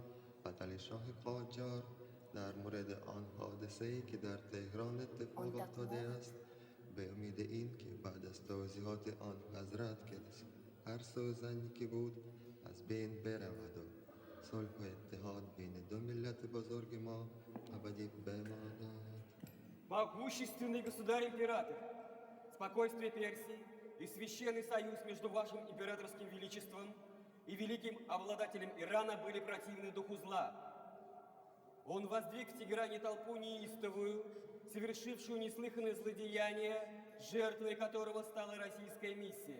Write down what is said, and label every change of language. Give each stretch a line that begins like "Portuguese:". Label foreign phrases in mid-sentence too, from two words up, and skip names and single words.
Persian: فتح شاه قاجار در مورد آن حادثه‌ای که در تهران اتفاق افتاده است به امید این که بعد از توضیحات آن حضرت که هر سوزنی که بود از بین برود و صلح و اتحاد بین دو ملت بزرگ ما ابدی بماند.
Russian: Могущественный государь-император, спокойствие Персии и священный союз между вашим императорским величеством и великим обладателем Ирана были противны духу зла. Он воздвиг в Тегеране толпу неистовую, совершившую неслыханное злодеяние, жертвой которого стала российская миссия.